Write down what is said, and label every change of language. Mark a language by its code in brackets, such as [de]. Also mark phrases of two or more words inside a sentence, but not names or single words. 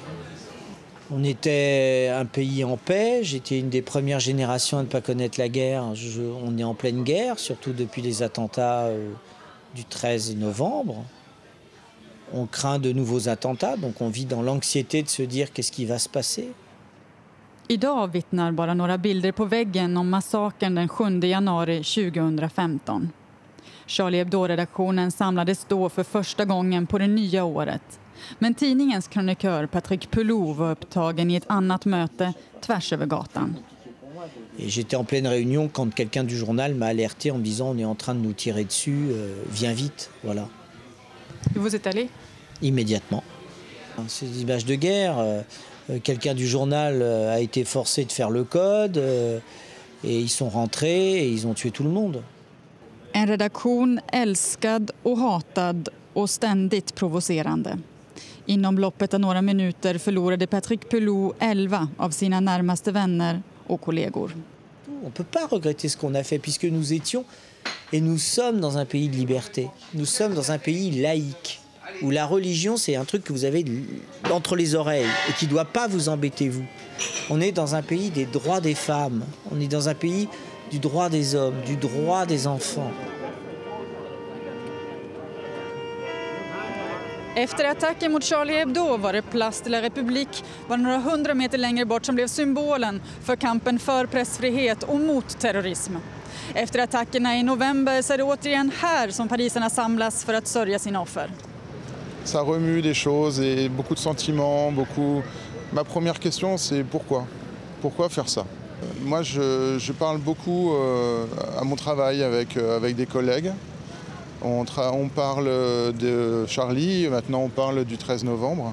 [fr] On était un pays en paix, j'étais une des premières générations à ne pas connaître la guerre. On est en pleine guerre, surtout depuis les attentats du 13 novembre. On craint de nouveaux attentats, donc on vit dans l'anxiété de se dire qu'est-ce qui va se passer. [sv] Idag vittnar bara några bilder på väggen om massakern den 7 januari 2015. Charlie Hebdo-redaktionen samlades då för första gången på det nya året. Men tidningens krönikör Patrick Pelou var upptagen i ett annat möte tvärs över gatan. [fr] Et j'étais en pleine réunion quand quelqu'un du journal m'a alerté en me disant on est en train de nous tirer dessus, viens vite, voilà. Et vous êtes allé? Immédiatement. Ces images de guerre, quelqu'un du journal a été forcé de faire le code et ils sont rentrés et ils ont tué tout le monde. [sv] En redaktion älskad och hatad och ständigt provocerande. Inom loppet av några minuter förlorade Patrick Pelou 11 av sina närmaste vänner och kollegor. [fr] On ne peut pas regretter ce qu'on a fait puisque nous étions et nous sommes dans un pays de liberté. Nous sommes dans un pays laïque où la religion c'est un truc que vous avez entre les oreilles et qui ne doit pas vous embêter vous. On est dans un pays des droits des femmes, on est dans un pays du droit des hommes, du droit des enfants. [sv] Efter attacken mot Charlie Hebdo var det Place de la République var några 100 meter längre bort som blev symbolen för kampen för pressfrihet och mot terrorism. Efter attackerna i november så är det återigen här som parisarna samlas för att sörja sina offer. [fr] Ça remue des choses et beaucoup de sentiments, beaucoup. Ma première question c'est pourquoi? Pourquoi faire ça? Moi je parle beaucoup à mon travail avec des collègues. On parle de Charlie, maintenant on parle du 13 novembre.